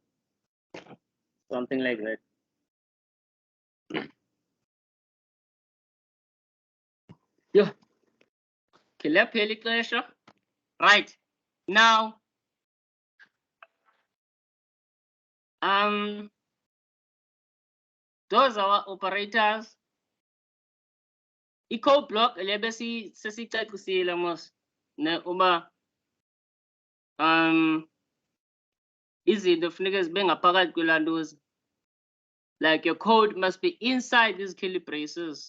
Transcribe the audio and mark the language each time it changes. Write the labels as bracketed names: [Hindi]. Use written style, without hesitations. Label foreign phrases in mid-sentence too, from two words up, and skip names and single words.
[English] Something like that. Yeah. Right. Now, those are our operators. [Xhosa] I- [English] code block [Xhosa] lebe sesicacisile mos ne uba izinto funeka zibe ngaphakathi kwelantuza. [English] Like your code must be inside these curly braces.